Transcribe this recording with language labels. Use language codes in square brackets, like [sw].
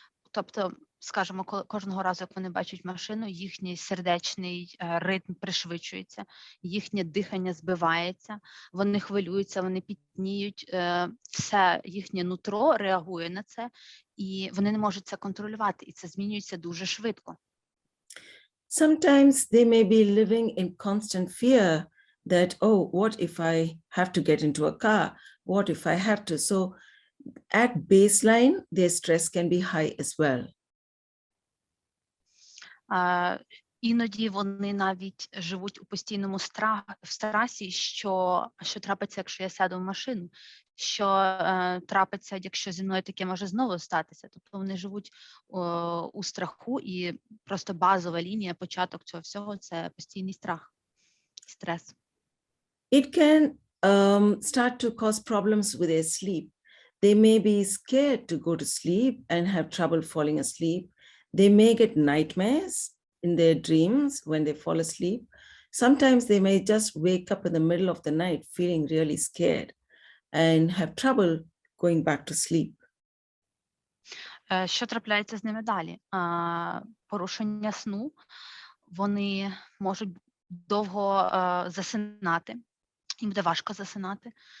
[uk] Тобто, скажімо, кожного разу, як вони бачать машину, їхній сердечний ритм пришвидшується, їхнє дихання збивається, вони хвилюються, вони пітніють, все їхнє нутро реагує на це, і вони не можуть це контролювати, і це змінюється дуже швидко. [en] Sometimes they may be living in constant fear that, oh, what if I have to get into a car? What if I have to? So at baseline, their stress can be high as well. [uk] Іноді вони навіть живуть у постійному стресі, що трапиться, якщо я сяду в машину, що трапиться, якщо зі мною таке може знову статися. Тобто вони живуть у страху, і просто базова лінія, початок цього всього – це постійний страх, стрес. [en] It can start to cause problems with their sleep. They may be scared to go to sleep and have trouble falling asleep. They may get nightmares in their dreams when they fall asleep. Sometimes they may just wake up in the middle of the night feeling really scared and have trouble going back to sleep. [uk] Що трапляється з ними далі? Порушення сну, вони можуть довго засинати, їм буде важко засинати.